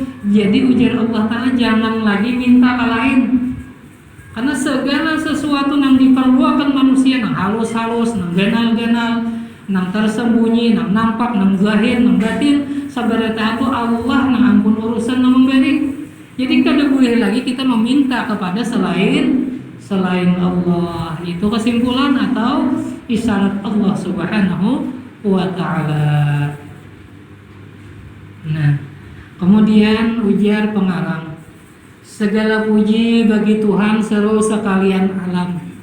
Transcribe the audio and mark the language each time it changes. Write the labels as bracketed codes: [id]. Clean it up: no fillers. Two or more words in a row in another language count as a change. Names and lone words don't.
[bjn] Jadi ujar [ar] الله تعالى [bjn] jangan lagi minta ke lain, karena segala sesuatu yang diperlukan manusia nang halus-halus, nang ganal-ganal, nang tersembunyi, nang nampak, nang zahir, nang batin, sabarata itu Allah nang ampun urusan nang memberi. [id] Jadi kada boleh lagi kita meminta kepada selain Allah. Itu kesimpulan atau isyarat Allah [ar] سبحانه وتعالى. [id] Nah, kemudian ujar pengarang, segala puji bagi Tuhan seluruh sekalian alam.